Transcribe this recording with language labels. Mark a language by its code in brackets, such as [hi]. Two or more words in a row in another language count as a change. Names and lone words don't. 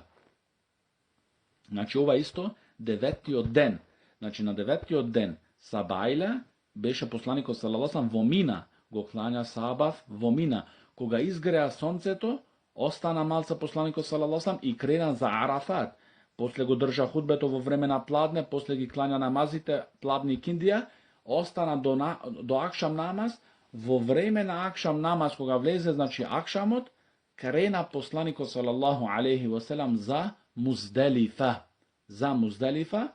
[mk] Значи ова исто 9. ден. Значи на 9. ден Сабајле беше посланик [ar] صلى الله عليه وسلم [mk] во Мина, го клања сабах во Мина. Кога изгреја сонцето, остана малца посланик [ar] صلى الله عليه وسلم [mk] и крена за Арафат. После го држа худбето во време на пладне, после ги клања намазите, пладни киндија, остана до акшам намаз. Во време на акшам намаз, кога влезе, значи акшамот, крена посланикот [ar] صلى الله عليه وسلم [mk] за Муздалифа.